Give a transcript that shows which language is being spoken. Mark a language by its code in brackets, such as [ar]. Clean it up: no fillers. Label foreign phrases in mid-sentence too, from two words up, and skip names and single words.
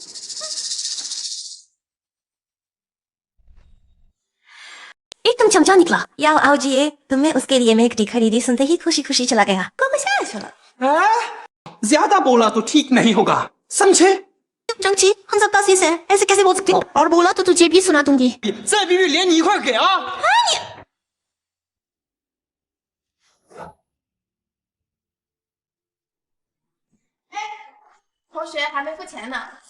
[hi] एकदम चमचा निकला। याओ आओजी, तुमने उसके लिए [en] milk tea [hi] खरीदी सुनते ही खुशी खुशी चला गया। ज्यादा बोला तो ठीक नहीं होगा, समझे? चंची, हम सब तासीस हैं, ऐसे कैसे बोल सकते हो? और बोला तो तुझे भी सुना दूंगी। [zh] 再比比连你一块儿给啊！同学还没付钱呢。